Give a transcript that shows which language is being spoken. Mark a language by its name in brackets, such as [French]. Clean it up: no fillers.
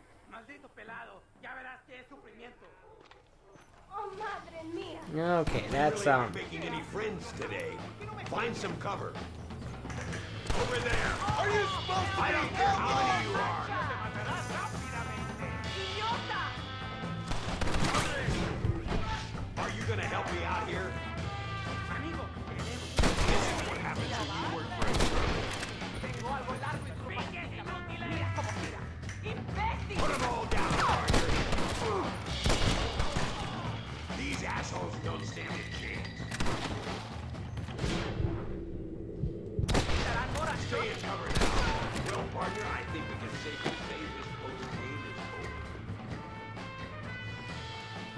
[Spanish] Maldito pelado, ya verás qué es sufrimiento. ¡Oh, madre mía! [English] Okay, that's really aren't making any friends today. Find some cover. Over there. Are you supposed to? I don't care how many you are. Are you gonna help me out here? [Spanish] Amigo, [English] This is what happens when you work for a [Spanish] tengo algo largo y mira como tira. ¡Imbécil! [English] Put them all down, partner. These assholes don't stand a chance. Stay in cover now. Well, partner, I think we can safely say this post game is over.